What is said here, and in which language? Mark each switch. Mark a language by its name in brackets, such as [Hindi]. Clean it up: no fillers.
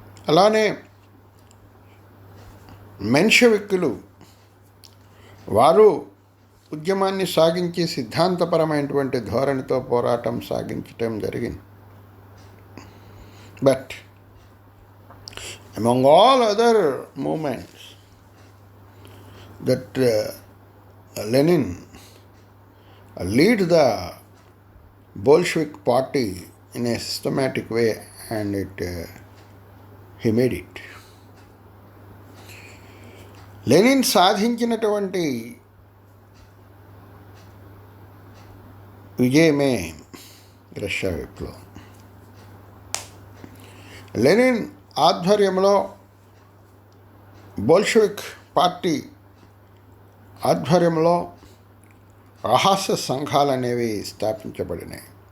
[Telugu] అలానే మెన్షవిక్కులు వారు ఉద్యమాన్ని సాగించి సిద్ధాంతపరమైనటువంటి ధోరణితో పోరాటం సాగించటం జరిగింది. [English] But among all other movements that Lenin lead the Bolshevik party in a systematic way, and he made it. [Telugu] Lenin సాధించినటువంటి విజయమే రష్యా విప్లవం. లెనిన్ ఆధ్వర్యంలో బోల్షెవిక్ పార్టీ ఆధ్వర్యంలో రహస్య సంఘాలు అనేవి స్థాపించబడినాయి.